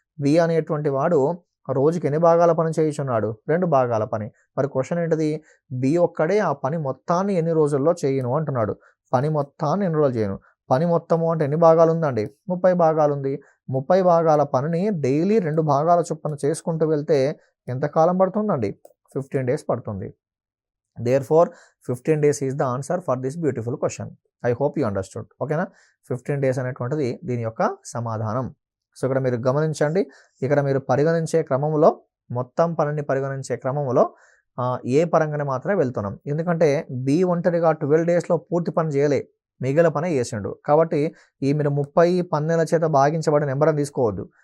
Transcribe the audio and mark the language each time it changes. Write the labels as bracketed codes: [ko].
[te] B అనేటువంటి వాడు రోజుకి ఎన్ని భాగాల పని చేయుచున్నాడు? 2 భాగాల పని. మరి క్వెషన్ ఏంటిది? బి ఒక్కడే ఆ పని మొత్తాన్ని ఎన్ని రోజుల్లో చేయను అంటున్నాడు. పని మొత్తాన్ని ఎన్ని రోజులు చేయను? పని మొత్తము అంటే ఎన్ని భాగాలు ఉందండి? 30 భాగాలు ఉంది. 30 భాగాల పనిని డైలీ 2 భాగాల చొప్పున చేసుకుంటూ వెళ్తే ఎంత కాలం పడుతుందండి? 15 డేస్ పడుతుంది. [en] Therefore, 15 days is the answer for this beautiful question. I hope you understood. [te] ఓకేనా? 15 డేస్ అనేటువంటిది దీని యొక్క సమాధానం. సో ఇక్కడ మీరు గమనించండి, ఇక్కడ మీరు పరిగణించే క్రమంలో మొత్తం పనిని పరిగణించే క్రమంలో ఏ పరంగానే మాత్రమే వెళ్తున్నాం. ఎందుకంటే బి ఒంటరిగా 12 డేస్లో పూర్తి పని చేయలే, మిగిలిన పని చేసిండు. కాబట్టి ఈ మీరు 30 12 చేత భాగించబడిన నెంబర్ అని తీసుకోవద్దు.